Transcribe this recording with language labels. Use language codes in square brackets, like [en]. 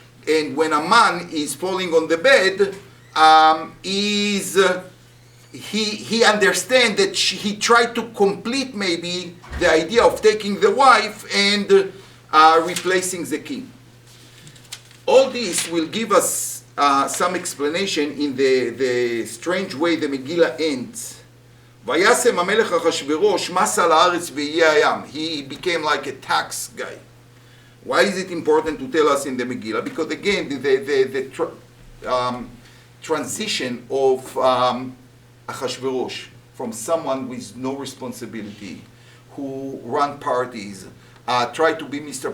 [en] And when a man is falling on the bed, he understands that he tried to complete maybe the idea of taking the wife and replacing the king. All this will give us some explanation in the strange way the Megillah ends. [he] וישם המלך אחשוורוש מס על הארץ באיי הים. [en] He became like a tax guy. Why is it important to tell us in the Megillah? Because again, the transition of Achashverosh from someone with no responsibility, who run parties, tried to be Mr.